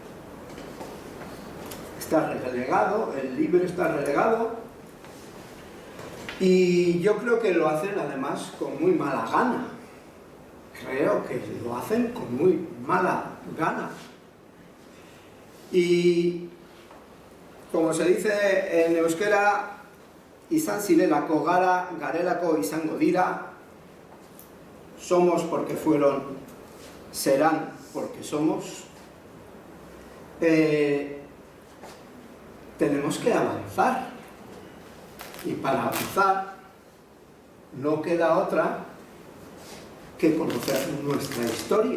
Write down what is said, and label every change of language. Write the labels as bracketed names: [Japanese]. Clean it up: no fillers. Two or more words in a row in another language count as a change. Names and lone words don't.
[Spanish] Está relegado, el íbero está relegado, y yo creo que lo hacen además con muy mala gana. Creo que lo hacen con muy mala gana. Y como se dice en euskera, [Basque] izan zirelako gara, garelako izango dira, [Spanish] somos porque fueron, serán porque somos. Tenemos que avanzar, y para avanzar no queda otra que conocer nuestra historia.